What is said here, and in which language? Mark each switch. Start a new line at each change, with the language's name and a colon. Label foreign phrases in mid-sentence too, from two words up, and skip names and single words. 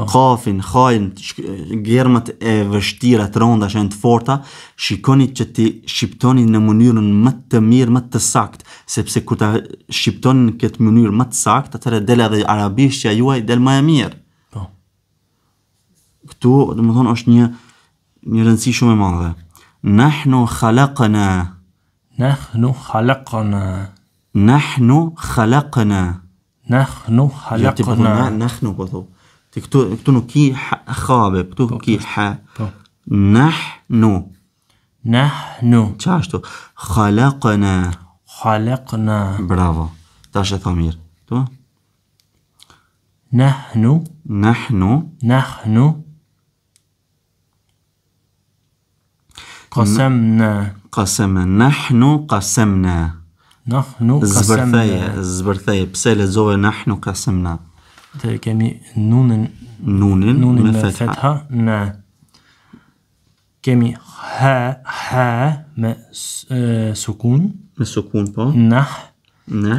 Albanian: Kafin, hajn, gjermat e vështira të ronda që janë të forta, shikoni që ti shqiptoni në mënyrën më të mirë, më të saktë, sepse kur ta shqiptoni në këtë mënyrë më të saktë, atëherë del edhe arabishtja juaj del më e mirë. Po. Këtu, domethënë, është një rëndësi shumë e madhe.
Arabic: نحن خلقنا. نحن خلقنا. نحن خلقنا. Nahnu Ja, ti po khalaqna.
Albanian: nahnu po thu. Ti këtu nuk ki khabe, këtu ki ha. Po.
Arabic: Nahnu. Nahnu
Albanian: Qashtu. Khalaqna.
Arabic: khalaqna.
Albanian: Bravo. Tash e tha mirë. Tu?
Arabic: نحن قسمنا. قسمنا نحن قسمنا. نحن قسمنا.
Albanian: Zbërtheje. Pse lexove
Arabic: نحن قسمنا?
Albanian: Të kemi nunin Nunin me me fetha na. Kemi ha me sukun. Me sukun po.
Arabic: Nah. Nah.